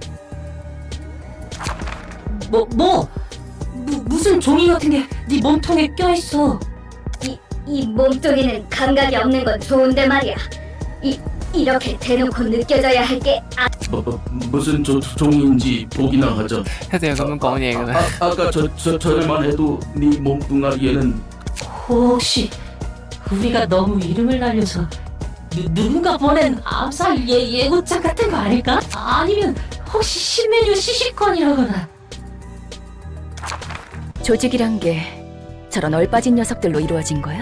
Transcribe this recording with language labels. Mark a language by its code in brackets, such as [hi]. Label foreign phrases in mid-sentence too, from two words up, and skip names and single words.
[ko] 무슨 종이 같은 게 네 몸통에 껴있어. 이 몸뚱이는 감각이 없는 건 좋은데 말이야. 이렇게 대놓고 느껴져야 할 게 무슨 종인지 보기나 하자. [yue] 一定要咁樣講嘢嘅咩？ [ko] 아까 전에만 해도 네 몸뚱아리에는 혹시 우리가 너무 이름을 날려서 누군가 보낸 암살 예고장 같은 거 아닐까? 아니면 혹시 신메뉴 시식권이라거나. 조직이란 게 저런 얼빠진 녀석들로 이루어진 거야?